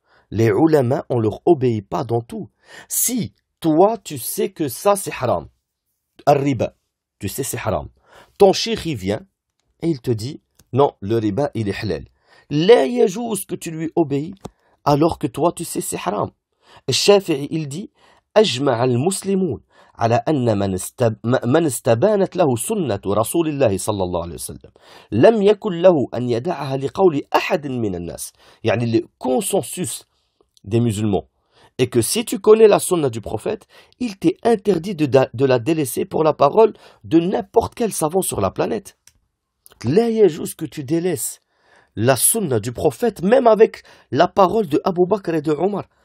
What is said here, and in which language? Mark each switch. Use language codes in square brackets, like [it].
[fr] Les ulama, on ne leur obéit pas dans tout. Si toi, tu sais que ça, c'est haram, al-riba, tu sais c'est haram, ton cheikh, il vient et il te dit, non, le riba, il est halal. [ar] La yajouz [fr] que tu lui obéis, alors que toi, tu sais c'est haram. [ar] Et Shafi'i, il dit, أجمع المسلمون على أن من استبانت له سنة رسول الله صلى الله عليه وسلم لم يكن له أن يدعها لقول أحد من الناس. يعني [fr] le consensus des musulmans est que si tu connais la sunna du prophète, il t'est interdit de la délaisser pour la parole de n'importe quel savant sur la planète. Là, il y a juste que tu délaisses la sunna du prophète, même avec la parole de Abu Bakr et de Omar.